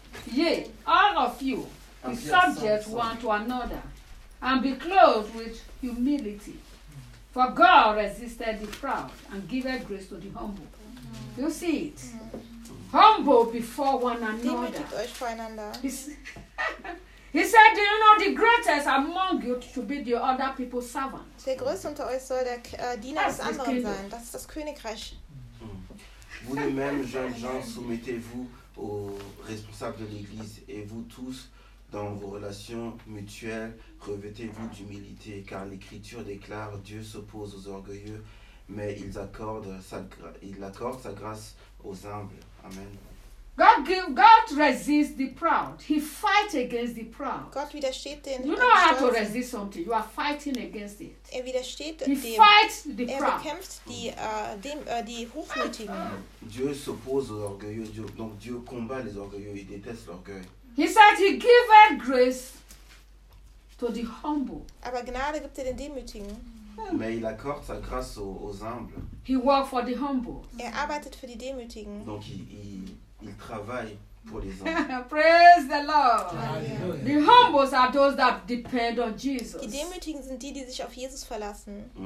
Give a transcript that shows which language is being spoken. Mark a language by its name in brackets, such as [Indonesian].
[English] Yea, all of you be subject one to another, and be clothed with humility. For God resisted the proud and giveth grace to the humble. You see it? Humble before one another. He said, do you know the greatest among you should be the other people's servant? [German] Der größte unter euch soll der Diener des anderen sein. Das ist das Königreich. [French] Vous les mêmes jeunes gens, soumettez-vous aux responsables de l'Église et vous tous, dans vos relations mutuelles, revêtez-vous d'humilité, car l'Écriture déclare Dieu s'oppose aux orgueilleux, mais il accorde sa grâce aux humbles. [English] Amen. God resists the proud. He fights against the proud. [German] Gott widersteht den [English] You know how to resist something. You are fighting against it. [German] Er widersteht [English] he [German] dem. [English] Fights the [German] er [English] proud. [German] Bekämpft die Hochmütigen. [French] Dieu s'oppose aux orgueilleux. Donc Dieu combat les orgueilleux. Il déteste l'orgueil. [English] He said he gives grace to the humble. [German] Aber Gnade gibt er den Demütigen. [French] Mais il accorde sa grâce aux humbles. [English] He works for the humble. [German] Er arbeitet für die Demütigen. [French] Donc il travaille pour les humbles. [English] Praise the Lord. Hallelujah. The humbles are those that depend on Jesus. [German] Die Demütigen sind die, die sich auf Jesus verlassen.